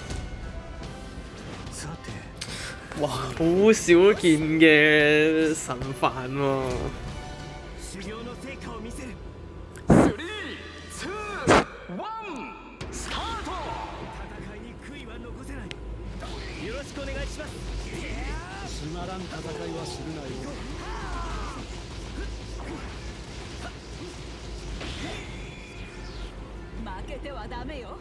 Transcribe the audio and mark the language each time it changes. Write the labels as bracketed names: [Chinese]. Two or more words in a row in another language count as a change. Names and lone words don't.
[Japanese] さて [Cantonese] 哇，好少見嘅神範喎。 [Japanese] 修行の成果を見せる。3、2、1スタート。戦いに悔いは残せない。よろしくお願いします。つまらん戦いはするなよ。負けてはダメよ。